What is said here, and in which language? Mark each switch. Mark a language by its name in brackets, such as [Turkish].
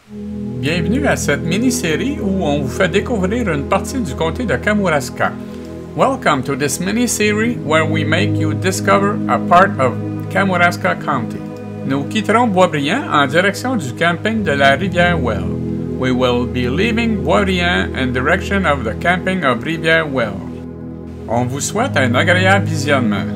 [French] Bienvenue à cette mini-série où on vous fait découvrir une partie du comté de Kamouraska. [English] Welcome to this mini-series where we make you discover a part of Kamouraska County. [French] Nous quitterons Boisbriand en direction du camping de la Rivière Ouelle. [English] We will be leaving Boisbriand in direction of the camping of Rivière Ouelle. [French] On vous souhaite un agréable visionnement.